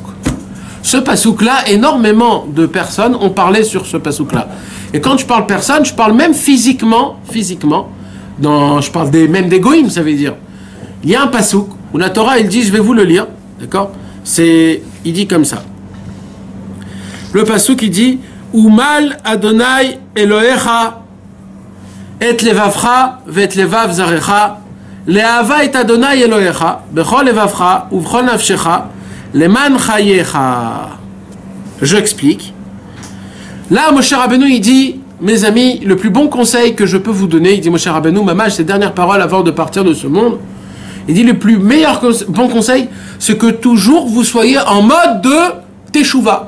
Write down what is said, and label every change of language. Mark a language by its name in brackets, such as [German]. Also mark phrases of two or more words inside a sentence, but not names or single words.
[French] Ce pasouk-là, énormément de personnes ont parlé sur ce pasouk-là. Et quand je parle personne, je parle même physiquement, je parle même des goïms, ça veut dire. Il y a un pasouk où la Torah, il dit, je vais vous le lire, d'accord? Il dit comme ça. Le pasouk, il dit, [Hebrew] ומל ה' אלהיך את לבבך ואת לבב זרעך לאהבה את ה' אלהיך בכל לבבך ובכל נפשך למען חייך. [French] J'explique. Là, Moshe Rabbeinu, il dit, mes amis, le plus bon conseil que je peux vous donner, il dit Moshe Rabbeinu, Mamash, ses dernières paroles avant de partir de ce monde, il dit, le plus bon conseil, c'est que toujours vous soyez en mode de Teshuvah.